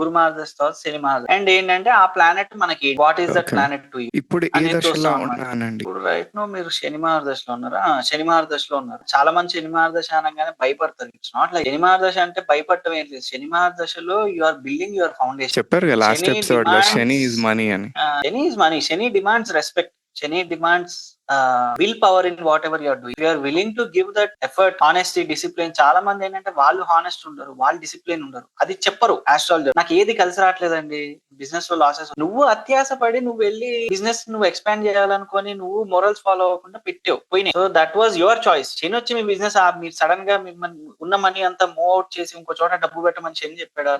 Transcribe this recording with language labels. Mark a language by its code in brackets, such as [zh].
[te] గురు మహాదశ తర్వాత శని మహాదశ. అండ్ ఏంటంటే ఆ ప్లానెట్ మనకి [en] What is that planet to you. [te] ఇప్పుడు ఏ దశలో ఉన్నానండి? ఇప్పుడు రైట్ నో మీరు శని మహాదశలో ఉన్నారా? శని మహాదశలో ఉన్నారు. చాలా మంది శని మహాదశ అనగానే భయపడతారు. [en] it's not like [te] శని మహాదశ అంటే భయపడటం ఏం లేదు. [en] శని మహాదశలో you are building your foundation. [te] చెప్పారు కదా లాస్ట్ ఎపిసోడ్ లో శని ఇస్ మనీ అని. [en] Shani is money. Shani demands respect. Shani demands willpower in whatever you are doing. If you are willing to give that effort, honesty, discipline. [te] చాలా మంది ఏంటంటే వాళ్ళు honest ఉండరు, వాళ్ళు డిసిప్లిన్ ఉండరు. అది చెప్పరు ఆస్ట్రాలజర్. నాకు ఏది కలిసి రావట్లేదండి, బిజినెస్ లో లాసెస్. నువ్వు అత్యాస పడి నువ్వు వెళ్ళి బిజినెస్ నువ్వు ఎక్స్పాండ్ చేయాలనుకొని నువ్వు మొరల్స్ ఫాలో అవ్వకుండా పెట్టావు, పోయినాయి. [en] So that was your choice. [te] శని వచ్చి మీ బిజినెస్ మీరు సడన్ గా మిమ్మల్ని ఉన్న మనీ అంతా మూవ్ అవుట్ చేసి ఇంకో చోట డబ్బు పెట్టమని శని చెప్పాడా?